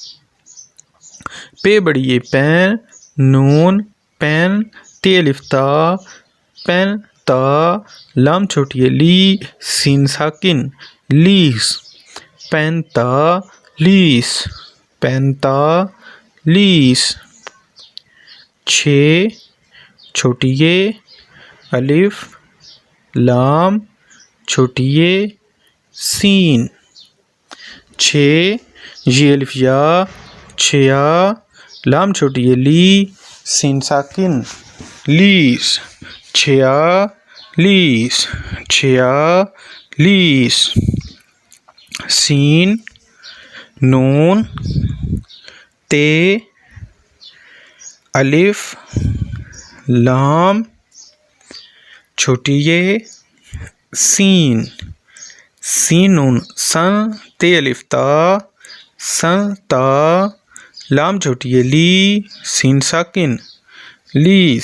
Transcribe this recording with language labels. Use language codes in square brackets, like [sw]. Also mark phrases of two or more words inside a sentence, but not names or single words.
[ur] پے بڑی ے، پین، نون، پین، تے الف تا، پین تا، لام چھوٹی ے لی، سین ساکن، لیس۔ پینتا، لیس، پینتا، لیس۔ چھ، چھوٹی ے، الف، لام، چھوٹی ے، سین۔ چھ، یہ الف یا، چھیا، لام چھوٹی ے لی، سین ساکن، لیس۔ چھیا، لیس، چھیا، لیس۔ سین، نون، تے، الف، لام، چھوٹی ے، سین۔ سین نون، سن، تے الف تا، سن تا، لام چھوٹی ے لی، سین ساکن، لیس۔